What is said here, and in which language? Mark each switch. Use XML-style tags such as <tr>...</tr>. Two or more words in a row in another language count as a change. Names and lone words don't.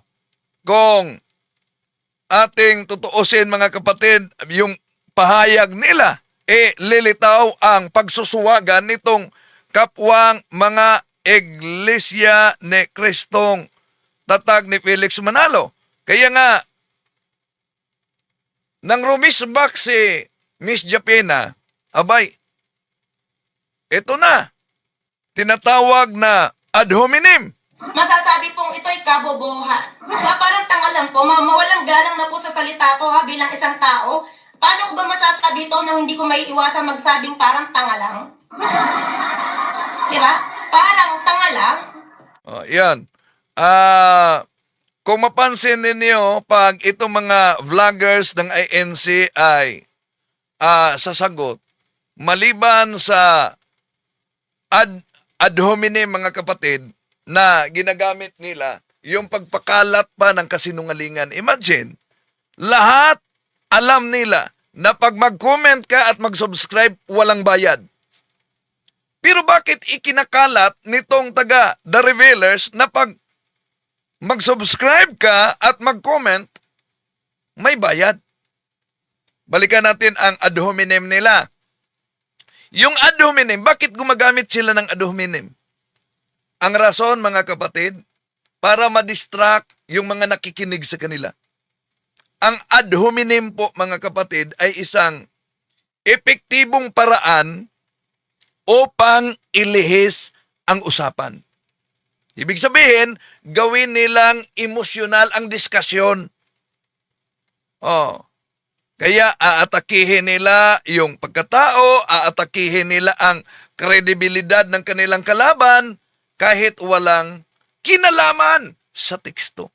<tl>Kung ating tutuusin mga kapatid, yung pahayag nila, lilitaw ang pagsusuwagan nitong kapwang mga Iglesia ni Kristong tatag ni Felix Manalo. Kaya nga, nang rumisbak si Miss Japena, abay, ito na, tinatawag na</tl> <la>ad hominem.</la> <tl>Masasabi pong ito'y kabobohan. Parang tanga lang po, mawalang galang na po sa salita ko ha, bilang isang tao. Paano ko ba masasabi ito na hindi ko may iwasang magsabing parang tanga lang? Diba? Parang tanga lang. Yan. Kung mapansin ninyo, pag itong mga vloggers ng INC ay sasagot, maliban sa</tl> <la>ad hominem</la> <tl>mga kapatid, na ginagamit nila yung pagpakalat pa ng kasinungalingan. Imagine, lahat alam nila na pag mag-comment ka at mag-subscribe, walang bayad. Pero bakit ikinakalat nitong taga The Revealers na pag mag-subscribe ka at mag-comment, may bayad? Balikan natin ang</tl> <la>ad hominem</la> <tl>nila.</tl> <la>Yung ad hominem,</la> <tl>bakit gumagamit sila ng</tl> <la>ad hominem?</la> <tl>Ang rason, mga kapatid, para ma-distract yung mga nakikinig sa kanila. Ang</tl> <la>ad hominem</la> <tl>po, mga kapatid, ay isang epektibong paraan upang ilihis ang usapan. Ibig sabihin, gawin nilang emosyonal ang diskusyon. Kaya aatakihin nila yung pagkatao, aatakihin nila ang kredibilidad ng kanilang kalaban, kahit walang kinalaman sa teksto.</tl>